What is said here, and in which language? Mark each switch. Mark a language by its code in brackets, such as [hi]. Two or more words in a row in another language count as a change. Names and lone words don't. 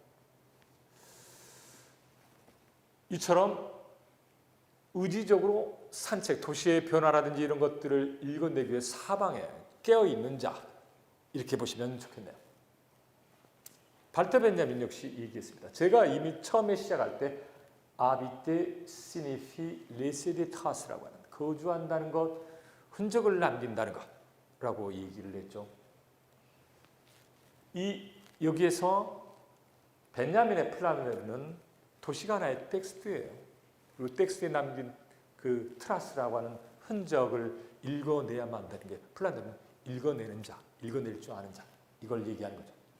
[ko] 이처럼 의지적으로 산책, 도시의 변화라든지 이런 것들을 읽어내기 위해 사방에 깨어있는 자, 이렇게 보시면 좋겠네요. 발터 벤자민 역시 얘기했습니다. 제가 이미 처음에 시작할 때 [fr] habiter signifie laisser des traces [ko] 라고 하는, 거주한다는 것, 흔적을 남긴다는 것라고 얘기를 했죠. 여기에서 벤자민의 플라네르는 도시가 하나의 텍스트예요. 그리고 텍스트에 남긴 그 트라스라고 하는 흔적을 읽어내야만 한다는 게, 플라네르는 읽어내는 자, 읽어낼 줄 아는 자, 이걸 얘기하는 거죠.